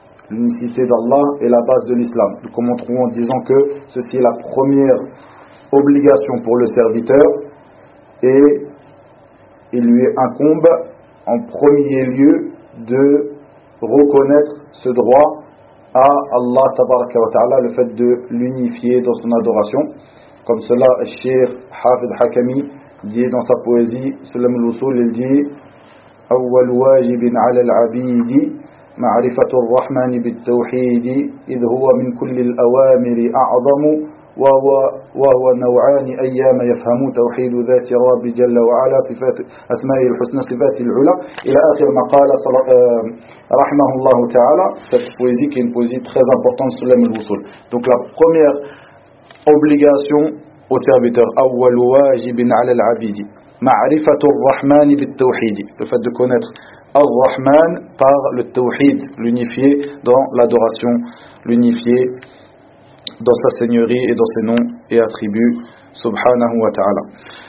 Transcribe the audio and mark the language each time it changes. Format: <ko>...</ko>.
<fr>L'unicité d'Allah est la base de l'islam. Nous commenterons en disant que ceci est la première obligation pour le serviteur, et il lui incombe en premier lieu de reconnaître ce droit à Allah tabaraka wa ta'ala, le fait de l'unifier dans son adoration. Comme cela, Cheikh Hafid Hakami dit dans sa poésie Sulam al-Usul, il dit</fr> <ar>أول واجب على العبيد معرفة الرحمن بالتوحيد إذ هو من كل الأوامر أعظم وهو نوعان أيام يفهم توحيد ذات رب جل وعلا صفات أسماء الحسنى صفات العلى إلى آخر ما قال رحمه الله تعالى.</ar> <fr>Cette poésie qui est une poésie très importante sur l'âme du soul. Donc la première obligation au serviteur,</fr> <ar>أول واجب على العبيد معرفة الرحمن بالتوحيد,</ar> <fr>le fait de connaître الرحمن par le tawhid, l'unifié dans l'adoration, l'unifié dans sa seigneurie et dans ses noms et attributs, subhanahu wa ta'ala.</fr>